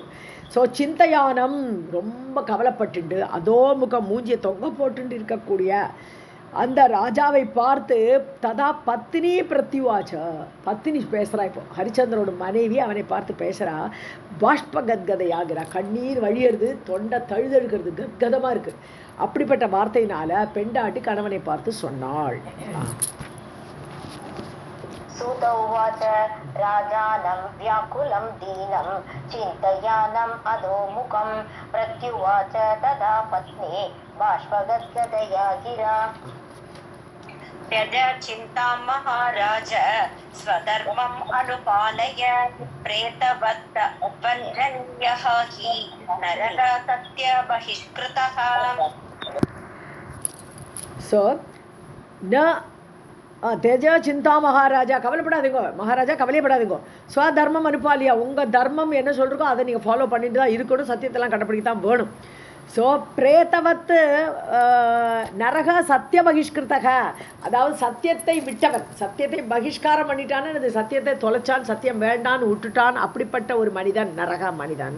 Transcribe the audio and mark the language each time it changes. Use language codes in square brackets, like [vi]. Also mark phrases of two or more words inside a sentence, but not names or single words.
[ta] ஸோ சிந்தையானம், ரொம்ப கவலைப்பட்டுண்டு அதோ முகம் மூஞ்சியை தொங்க போட்டு இருக்கக்கூடிய அந்த ராஜாவை பார்த்து [sa] तदा पत्नी प्रत्युवाच, [ta] பத்தினி பேசுகிறா. இப்போ ஹரிச்சந்திரோட மனைவி அவனை பார்த்து பேசுகிறா. பாஷ்ப கத்கதையாகிறா, கண்ணீர் வழியிறது, தொண்டை தழுதழுக்கிறது, கத்கதமாக இருக்குது. அப்படிப்பட்ட வார்த்தையினால பெண்டாட்டி கணவனை பார்த்து சொன்னாள். [sa] सूत उवाच राजानं व्याकुलं दीनं चिन्तयानम् अधोमुखं प्रत्युवाच तदा पत्नी बाष्पगद्गदया गिरा. त्यज चिन्तां महाराज स्वधर्मम् अनुपालय प्रेतवत् वञ्चनीयः हि नरः सत्यबहिष्कृतः. [ta] ஸோ [sa] त्यज चिन्तां महाराज, [ta] கவலைப்படாதீங்கோ மகாராஜா, கவலையப்படாதீங்கோ. [sa] स्वधर्मम् अनुपालय, [ta] உங்கள் தர்மம் என்ன சொல்கிறோ அதை நீங்கள் ஃபாலோ பண்ணிட்டு தான் இருக்கணும், சத்தியத்தெல்லாம் கடைப்பிடிக்க தான் வேணும். ஸோ [sa] प्रेतवत् नरः सत्य बहिष्कृतः, [ta] அதாவது சத்தியத்தை விட்டவன், சத்தியத்தை பகிஷ்காரம் பண்ணிட்டான்னு, அது சத்தியத்தை தொலைச்சான், சத்தியம் வேண்டான்னு விட்டுட்டான், அப்படிப்பட்ட ஒரு மனிதன் நரக மனிதன்.